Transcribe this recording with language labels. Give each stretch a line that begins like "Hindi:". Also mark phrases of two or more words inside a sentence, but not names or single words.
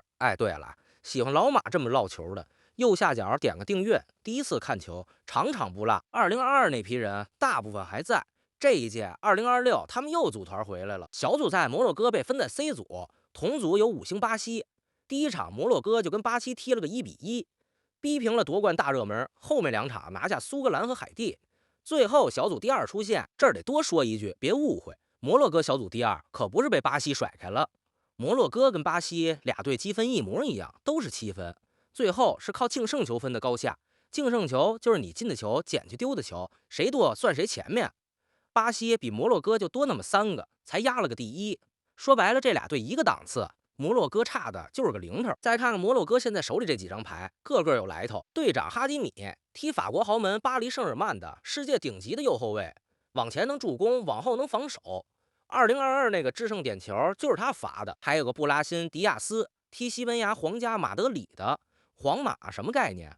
Chinese: 哎，對了，喜歡老馬這麼唠球的，右下角點個訂閱，第一次看球場場不落。2022那批人大部分還在，這一屆2026他們又組團回來了。小組賽摩洛哥被分在 C 組，同組有5星巴西。第一場摩洛哥就跟巴西踢了個1-1，逼平了奪冠大熱門，後面2場拿下蘇格蘭和海地，最後小組第2出線。這兒得多說一句，別誤會，摩洛哥小組第2 可不是被巴西甩開了，摩洛哥跟巴西倆隊积分一模一樣，都是7分，最後是靠净胜球分的高下。净胜球就是你进的球减去丢的球，誰多算誰前面。巴西比摩洛哥就多那麼3個，才壓了個第1。說白了，這倆隊一個檔次，摩洛哥差的就是個零头。再看看摩洛哥现在手裡這幾張牌，個個有來頭。隊長哈基米踢法國豪門巴黎聖日耳曼的，世界頂級的右後衛，往前能助攻，往後能防守。2022那個制胜點球就是他罰的。還有個布拉辛迪亞斯踢西班牙皇家馬德里的，皇馬什麼概念？